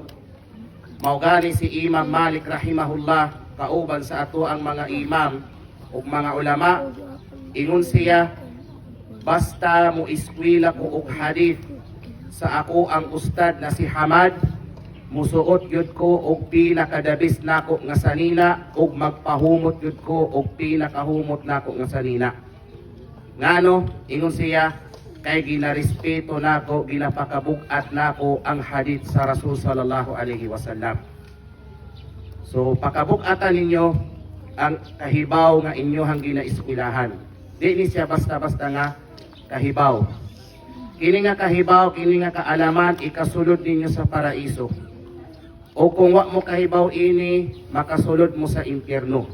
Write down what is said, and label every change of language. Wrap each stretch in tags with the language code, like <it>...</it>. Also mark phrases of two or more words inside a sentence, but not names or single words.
<ceb>Mao gani si Imam Malik rahimahullah kauban sa ato ang mga imam ug mga ulama, ingon siya, basta mo eskwela ko og hadith sa ako ang ustad na si Hamad, musuot yun ko og pinakadabis nako nga sanina ug magpahumot yun ko og pinakahumot nako nga sanina. Ngano, ingon siya, kay ginarespeto nako, ginapakabugat nako ang hadith sa Rasul</ceb> <ar>صلى الله عليه وسلم.</ar> <ceb>So pakabugatan ninyo ang kahibaw nga inyohang ginaeskwelahan. Di ni siya basta-basta nga kahibaw. Kini nga kahibaw, kini nga kaalaman, ikasulod ninyo sa paraiso. O kung wa mo kahibaw ini, makasulod mo sa impyerno.</ceb>